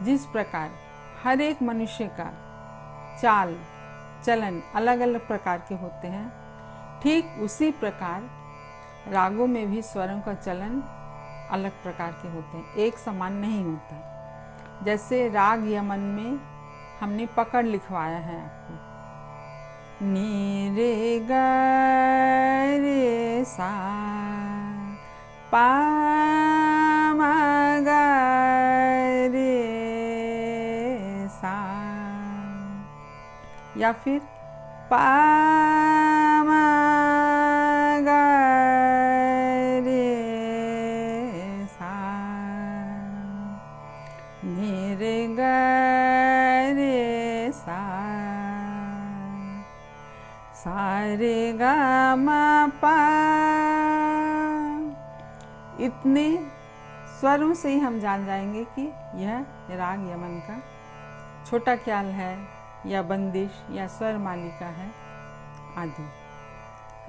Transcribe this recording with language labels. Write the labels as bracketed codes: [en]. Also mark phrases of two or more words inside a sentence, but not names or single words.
[hi] जिस प्रकार हर एक मनुष्य का चाल चलन अलग अलग प्रकार के होते हैं, ठीक उसी प्रकार रागों में भी स्वरों का चलन अलग प्रकार के होते हैं, एक समान नहीं होता। जैसे राग यमन में हमने पकड़ लिखवाया है आपको, नी रे ग रे सा पा मा ग रे सा, या फिर पा मा ग रे सा, नी रे ग रे सा, सा रे गा मा पा। इतने स्वरों से ही हम जान जाएंगे कि यह राग यमन का छोटा ख्याल है या बंदिश या स्वर मालिका है आदि।